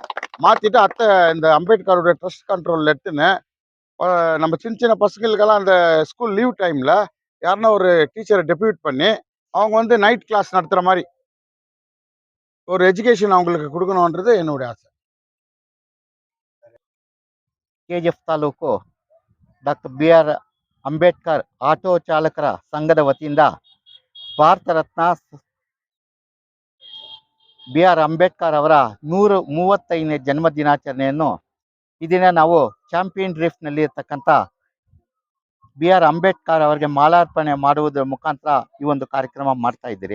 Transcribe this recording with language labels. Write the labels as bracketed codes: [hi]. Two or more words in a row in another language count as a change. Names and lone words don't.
[ta] மாற்றிட்டு இந்த அம்பேத்கருடைய [en] trust controlil [ta] எடுத்துன்னு நம்ம சின்ன பசங்களுக்கெல்லாம் அந்த [en] school leave timeil [ta] யாருன்னா ஒரு [en] teacherai depute [ta] பண்ணி அவங்க [en] night class [ta] நடத்துகிற மாதிரி ஒரு எஜுகேஷன் அவங்களுக்கு கொடுக்கணுன்றது என்னுடைய ஆசை. [kn] ಕೆಜಿಎಫ್ ತಾಲೂಕು ಡಾಕ್ಟರ್ BR ಅಂಬೇಡ್ಕರ್ ಆಟೋ ಚಾಲಕರ ಸಂಘದ ವತಿಯಿಂದ ಭಾರತ ರತ್ನ BR ಅಂಬೇಡ್ಕರ್ ಅವರ 135ನೇ ಜನ್ಮ ದಿನಾಚರಣೆಯನ್ನು ಈ ದಿನ ನಾವು ಚಾಂಪಿಯನ್ ಡ್ರಿಫ್ಟ್ನಲ್ಲಿ ಇರ್ತಕ್ಕಂಥ BR ಅಂಬೇಡ್ಕರ್ ಅವರಿಗೆ ಮಾಲಾರ್ಪಣೆ ಮಾಡುವುದರ ಮುಖಾಂತರ ಈ ಒಂದು ಕಾರ್ಯಕ್ರಮ ಮಾಡ್ತಾ ಇದ್ದೀರಿ.